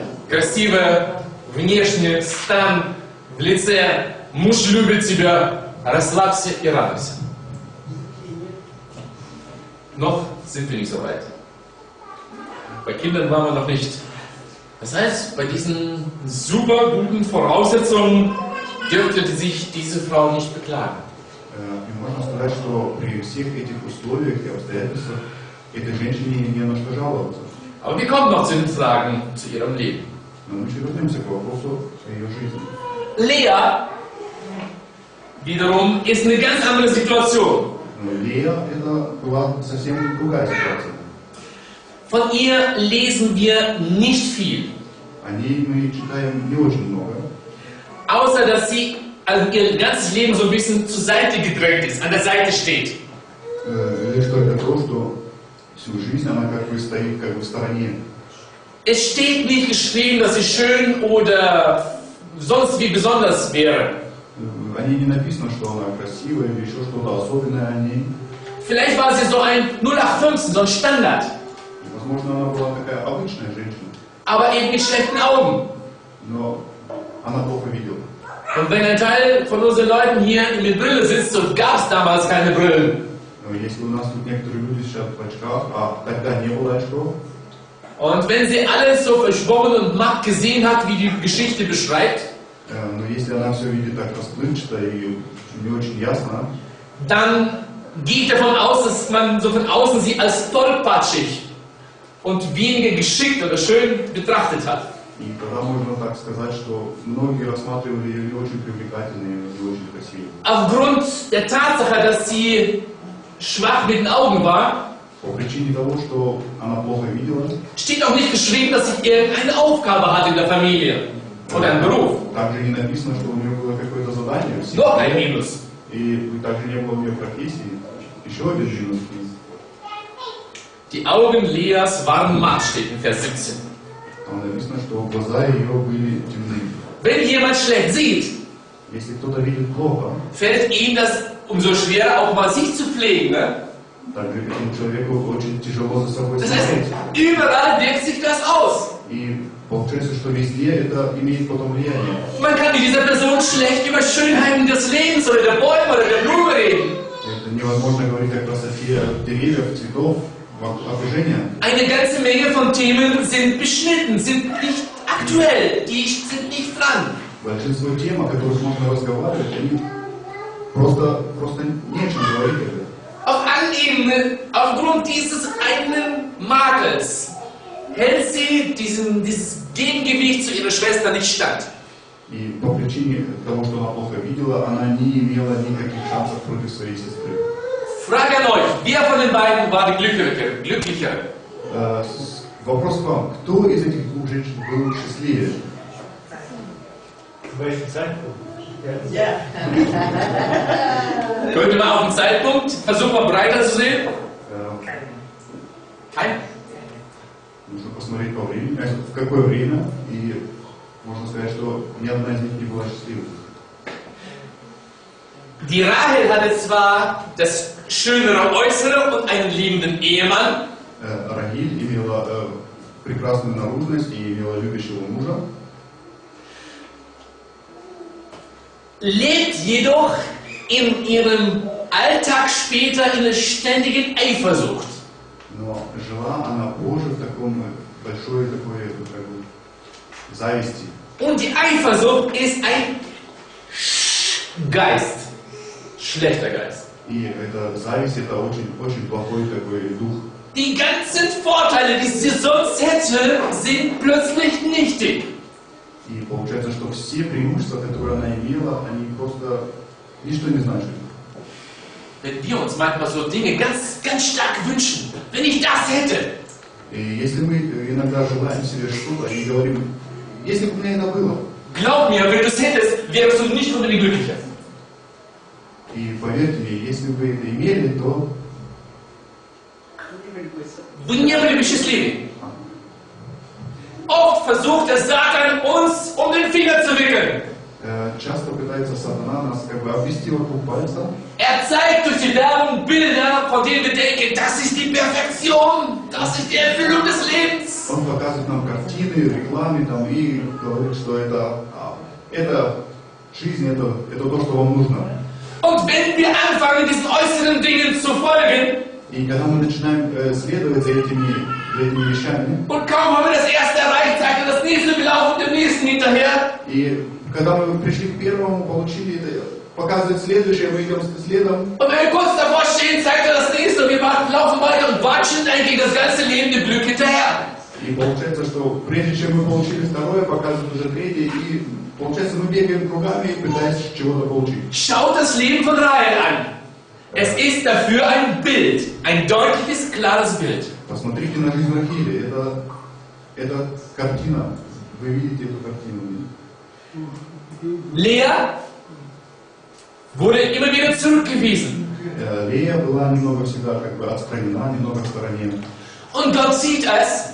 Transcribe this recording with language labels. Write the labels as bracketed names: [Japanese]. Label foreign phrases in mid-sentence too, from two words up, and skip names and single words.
[Russian] Красиво, внешне, стан, в лице, муж любит тебя, расслабься и радуйся. [German] Noch sind wir nicht so weit. Bei Kindern waren wir noch nicht. Das heißt, bei diesen super guten Voraussetzungen dürfte sich diese Frau nicht beklagen. [Russian] И можно сказать, что при всех этих условиях и обстоятельствах этой женщине не на что жаловаться. [German] Aber wir kommen noch zu den Fragen zu ihrem Leben. [Russian] Но мы еще вернемся к вопросу о ее жизни. [German] Lea wiederum ist eine ganz andere Situation. [Russian] Но Лея это была совсем другая ситуация. [German] Von ihr lesen wir nicht viel. [Russian] О ней мы читаем не очень много. [German] Außer, dass sie also ihr ganzes Leben so ein bisschen zur Seite gedrängt ist, an der Seite steht. [Russian] Лишь только то, что всю жизнь она как бы стоит как бы в стороне. [German] Es steht nicht geschrieben, dass sie schön oder sonst wie besonders wäre. [Russian] О ней не написано, что она красивая или еще что-то особенное о ней. [German] Vielleicht war sie so ein 0815, so ein Standard. [Russian] Возможно, она была такая обычная женщина. [German] Aber eben mit schlechten Augen. [Russian] Но она плохо видела. [German] Und wenn ein Teil von unseren Leuten hier mit Brille sitzt, und gab es damals keine Brillen. [Russian] Если у нас тут некоторые люди сейчас в очках, а тогда не было очков. [German] Und wenn sie alles so verschwommen und matt gesehen hat, wie die Geschichte beschreibt, [Russian] Но если она все видит так расплывчато и не очень ясно, [German] dann gehe ich davon aus, dass man so von außen sie als tollpatschig und weniger geschickt oder schön betrachtet hat. [Russian] И тогда можно так сказать, что многие рассматривали ее не очень привлекательной, не очень красивой. [German] Aufgrund der Tatsache, dass sie schwach mit den Augen war, [Russian] По причине того, что она плохо видела, [German] steht auch nicht geschrieben, dass sie irgendeine Aufgabe hat in der Familie oder einen Beruf. [Russian] также не написано, что у нее было какое-то задание в семье. [German] Noch ein Minus. [Russian] И также не было у нее профессии. Еще один минус. [German] Die Augen Leas waren matt, steht in Vers 17. [Russian] Там написано, что глаза ее были темны. [German] Wenn jemand schlecht sieht, [Russian] Если кто-то видит плохо, [German] fällt ihm das umso schwerer, auch mal sich zu pflegen. Ne? [Russian] также этому человеку очень тяжело за собой [German] Das heißt, [Russian] смотреть. [German] überall wirkt sich das aus. [Russian] И получается, что везде это имеет потом влияние. [German] Man kann mit dieser Person schlecht über Schönheiten des Lebens oder der Bäume oder der Blume reden. [Russian] Это невозможно говорить о красоте деревьев, цветов, окружения. [German] Eine ganze Menge von Themen sind beschnitten, sind nicht aktuell, die sind nicht dran. [Russian] Большинство тем, о которых можно разговаривать, они просто не о чем говорить. [German] Auf allen Ebenen, aufgrund dieses einen Makels, hält sie dieses Gegengewicht zu ihrer Schwester nicht stand. [Russian] И по причине того, что она плохо видела, она не имела никаких шансов против своей сестры. [German] Frage an euch, wer von den beiden war die Glücklichere? [Russian] Вопрос к вам. Кто из этих двух женщин был счастливее? [German] Ja. Könnte man auf den Zeitpunkt versuchen, mal breiter zu sehen? Kein? [Russian] Нужно посмотреть по времени, в какое время, и можно сказать, что ни одна из них не была счастливой. [German] Die Rahel hatte zwar das schönere Äußere und einen liebenden Ehemann, [Russian] Рахиль имела прекрасную наружность и имела любящего мужа, [German] lebt jedoch in ihrem Alltag später in einer ständigen Eifersucht. [Russian] но жила она позже в таком большой такой как бы, зависти. [German] Und die Eifersucht ist ein Geist, schlechter Geist. [Russian] И эта зависть это очень плохой такой дух. [German] Die ganzen Vorteile, die sie sonst hätte, sind plötzlich nichtig. [Russian] И получается, что все преимущества, которые она имела, они просто ничто не значат. [German] Wenn wir uns manchmal so Dinge ganz, ganz stark wünschen, wenn ich das hätte, [Russian] И если мы иногда желаем себе что-то и говорим, если бы у меня это было, [German] glaub mir, wenn du es hättest, wärst du nicht unbedingt glücklicher. [Russian] и поверьте мне, если бы это имели, то Вы не были бы счастливы. [German] Oft versucht der Satan uns um den Finger zu wickeln. [Russian] часто пытается сатана нас как бы обвести вокруг пальца. [German] Zeigt durch die Werbung Bilder, von denen wir denken, das ist die Perfektion, das ist die Erfüllung des Lebens. [Russian] Он показывает нам картины, рекламы там, и говорит, что это жизнь, это то, что вам нужно. [German] Und wenn wir anfangen, diesen äußeren Dingen zu folgen, [Russian] И когда мы начинаем следовать за этими вещами, [German] und kaum haben wir das erste erreicht, sagt er das nächste, wir laufen dem nächsten hinterher. [Russian] и когда мы пришли к первому, получили это, показывает следующее, мы идем следом. [German] Und wenn wir kurz davor stehen, zeigt er das nächste, und wir laufen weiter und watschen eigentlich das ganze lebende Glück hinterher. [Russian] И получается, что прежде чем мы получили второе, показывает уже третье, и получается мы бегаем кругами, пытаясь чего-то получить. [German] Schaut das Leben von Rahel an. Es ist dafür ein Bild, ein deutliches, klares Bild. [Russian] Посмотрите на жизнь Рахили, это картина, вы видите эту картину. [German] Lea wurde immer wieder zurückgewiesen. [Russian] Лея была немного всегда как бы отстранена, немного в стороне. [German] Und Gott sieht es,